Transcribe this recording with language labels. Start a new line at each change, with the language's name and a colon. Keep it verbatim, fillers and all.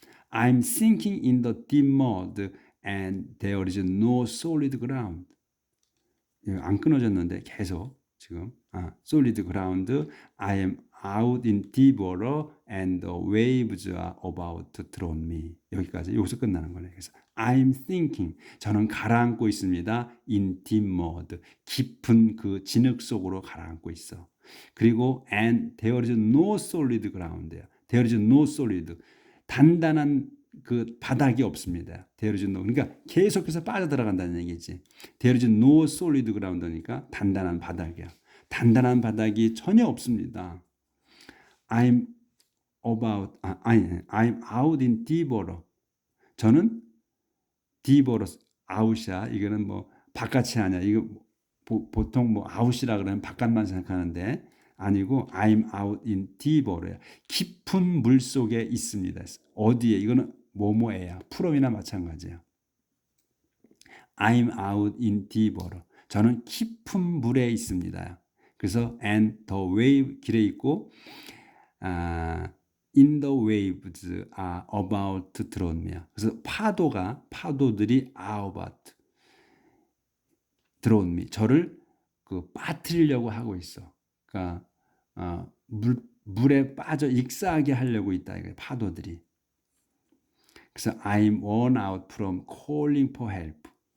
English: I'm sinking in the deep mud and there is no solid ground.
Korean: 이거 안 끊어졌는데 계속 지금 아,
English: solid ground. I am out in deep water and the waves are about to throw me.
Korean: 여기까지 여기서 끝나는 거네. 그래서
English: I'm thinking
Korean: 저는 가라앉고 있습니다.
English: In deep mud
Korean: 깊은 그 진흙 속으로 가라앉고 있어.
English: 그리고 and there is no solid ground. There is no solid
Korean: 단단한 그 바닥이 없습니다.
English: There is no
Korean: 그러니까 계속해서 빠져들어간다는 얘기지.
English: There is no solid ground니까
Korean: 단단한 바닥이야. 단단한 바닥이 전혀 없습니다.
English: I'm about 아, 아니 I'm out in deep water.
Korean: 저는
English: deep water out이야.
Korean: 이거는 뭐 바깥이 아니야. 이거 보, 보통 뭐 out이라 그러면 바깥만 생각하는데 아니고
English: I'm out in deep water야.
Korean: 깊은 물 속에 있습니다. 어디에? 이거는 뭐뭐에야. 풀어이나 마찬가지야.
English: I'm out in deep water.
Korean: 저는 깊은 물에 있습니다.
English: 그래서 and the wave
Korean: 길에 있고
English: 아, in the waves are about to throw me.
Korean: 그래서 파도가 파도들이
English: are about throw me.
Korean: 저를 그 빠뜨리려고 하고 있어. 그러니까 아, 물 물에 빠져 익사하게 하려고 있다 이거 파도들이.
English: 그래서 I'm worn out from calling for help.